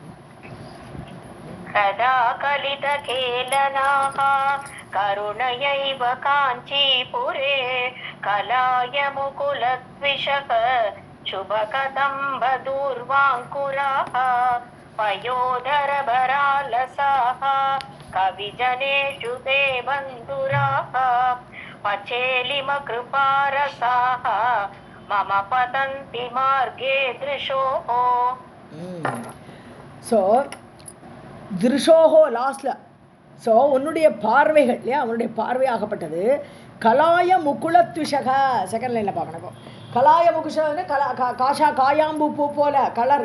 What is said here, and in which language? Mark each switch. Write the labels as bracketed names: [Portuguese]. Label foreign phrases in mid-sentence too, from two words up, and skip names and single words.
[Sanskrit] कदा कलितखेलनाः करुणयैव काञ्चीपुरे कलाय मुकुलद्विषः शुभकदम्बदूर्वाङ्कुराः पयोधरभरालसाः कविजनेषु ते बन्धुराः पचेलिमकृपारसाः मम पतन्ति मार्गे दृशोः. [Tamil] ஸோ திருஷோஹோ லாஸ்டில். ஸோ உன்னுடைய பார்வைகள் இல்லையா, அவனுடைய பார்வையாகப்பட்டது [Sanskrit] कलाय मुकुलद्विषः. [Tamil] செகண்ட் லைனில் பார்க்கணும். கலாய முகுஷன்னு காஷா காயாம்பூ பூ போல கலர்.